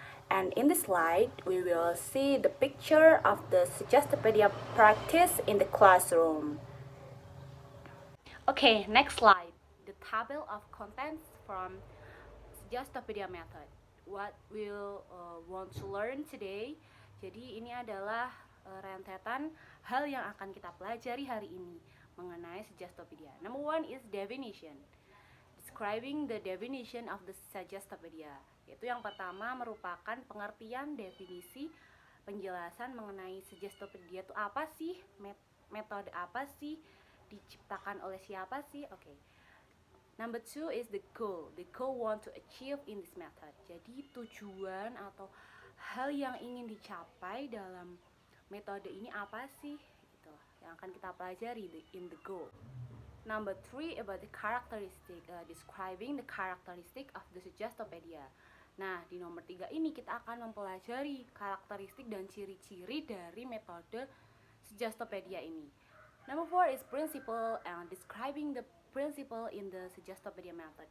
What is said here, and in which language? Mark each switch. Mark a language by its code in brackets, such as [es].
[en] And in this slide, we will see the picture of the Suggestopedia practice in the classroom. Okay, next slide. The table of contents from Suggestopedia method. What we'll want to learn today. [id] Jadi ini adalah rentetan hal yang akan kita pelajari hari ini mengenai Suggestopedia. [en] Number one is definition. Describing the definition of the Suggestopedia. [id] Yaitu yang pertama merupakan pengertian definisi penjelasan mengenai Suggestopedia itu apa sih, metode apa sih, diciptakan oleh siapa sih. Oke. [en] Number two is the goal. The goal want to achieve in this method. [id] Jadi tujuan atau hal yang ingin dicapai dalam metode ini apa sih? Itu yang akan kita pelajari [en] in the goal. Number three about the characteristic, describing the characteristic of the Suggestopedia. [id] Nah, di nomor 3 ini kita akan mempelajari karakteristik dan ciri-ciri dari metode Suggestopedia ini. [en] Number 4 is principle and describing the principle in the Suggestopedia method.